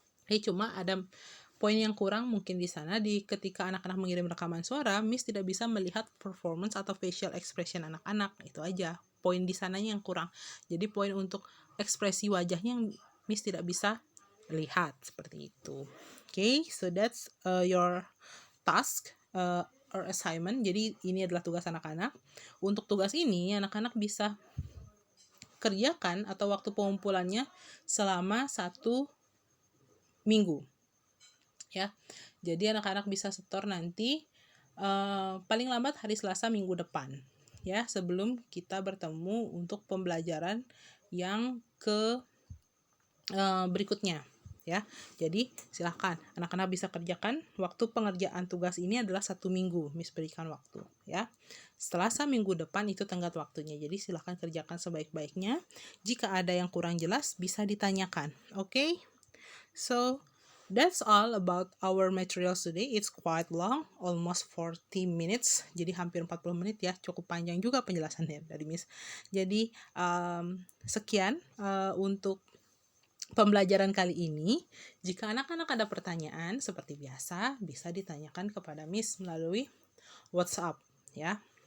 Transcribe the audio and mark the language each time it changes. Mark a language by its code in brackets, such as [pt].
[id] Cuma ada poin yang kurang mungkin di sana, ketika anak-anak mengirim rekaman suara, Miss tidak bisa melihat performance atau facial expression anak-anak. Itu aja poin di sananya yang kurang. Jadi poin untuk ekspresi wajahnya yang Miss tidak bisa lihat seperti itu. [en] So that's your task or assignment. [id] Jadi ini adalah tugas anak-anak. Untuk tugas ini anak-anak bisa kerjakan atau waktu pengumpulannya selama 1 minggu. Ya, jadi anak-anak bisa setor nanti paling lambat hari Selasa minggu depan, ya, sebelum kita bertemu untuk pembelajaran yang berikutnya, ya. Jadi silahkan anak-anak bisa kerjakan. Waktu pengerjaan tugas ini adalah 1 minggu, Miss berikan waktu, ya. Selasa minggu depan itu tenggat waktunya, jadi silahkan kerjakan sebaik-baiknya. Jika ada yang kurang jelas bisa ditanyakan, okay? [en] So that's all about our materials today. It's quite long, almost 40 minutes. [id] Jadi hampir 40 menit ya, cukup panjang juga penjelasannya dari Miss. Jadi sekian untuk pembelajaran kali ini. Jika anak-anak ada pertanyaan seperti biasa, bisa ditanyakan kepada Miss melalui WhatsApp, ya.